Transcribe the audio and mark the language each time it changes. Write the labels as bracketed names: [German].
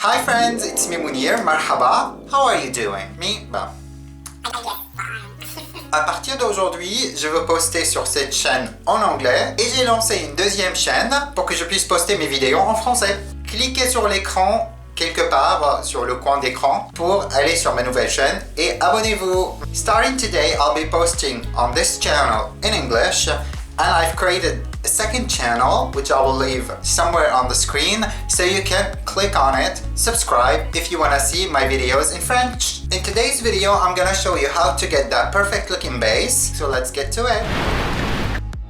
[English] Hi friends, it's me Mounir, marhaba. How are you doing? Me? Bon. [French] À partir d'aujourd'hui, je veux poster sur cette chaîne en anglais et j'ai lancé une deuxième chaîne pour que je puisse poster mes vidéos en français. Cliquez sur l'écran quelque part sur le coin d'écran pour aller sur ma nouvelle chaîne et abonnez-vous. [English] Starting today, I'll be posting on this channel in English and I've created a second channel which I will leave somewhere on the screen so you can click on it, subscribe if you want to see my videos in French. In today's video, I'm gonna show you how to get that perfect looking base, so let's get to it.